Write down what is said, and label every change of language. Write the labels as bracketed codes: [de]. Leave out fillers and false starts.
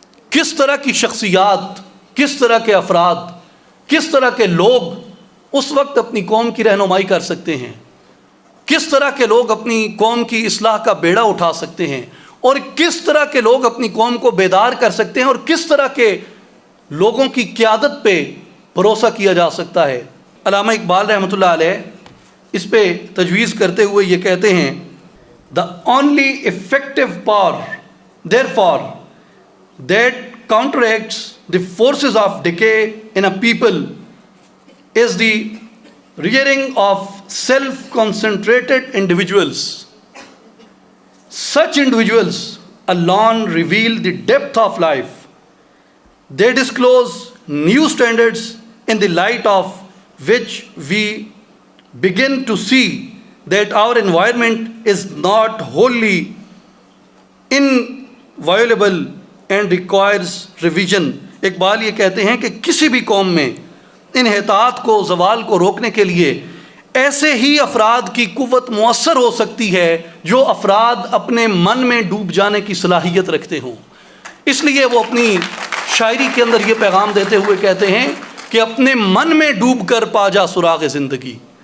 [ur] کس طرح کی شخصیات، کس طرح کے افراد، کس طرح کے لوگ اس وقت اپنی قوم کی رہنمائی کر سکتے ہیں؟ کس طرح کے لوگ اپنی قوم کی اصلاح کا بیڑا اٹھا سکتے ہیں؟ اور کس طرح کے لوگ اپنی قوم کو بیدار کر سکتے ہیں؟ اور کس طرح کے لوگوں کی قیادت پہ بھروسہ کیا جا سکتا ہے۔ علامہ اقبال رحمۃ اللہ علیہ اس پہ تجویز کرتے ہوئے یہ کہتے ہیں، [en] the only effective power therefore that counteracts the forces of decay in a people is the rearing of self-concentrated individuals. Such individuals alone reveal the depth of life. They disclose new standards in the light of which we begin to see that our environment is not wholly inviolable and requires revision. [ur] Iqbal یہ کہتے ہیں کہ کسی بھی قوم میں انحطاط کو، زوال کو روکنے کے لیے ایسے ہی افراد کی قوت مؤثر ہو سکتی ہے جو افراد اپنے من میں ڈوب جانے کی صلاحیت رکھتے ہوں۔ اس لیے وہ اپنی شاعری کے اندر یہ پیغام دیتے ہوئے کہتے ہیں کہ اپنے من میں ڈوب کر پا جا سراغ زندگی،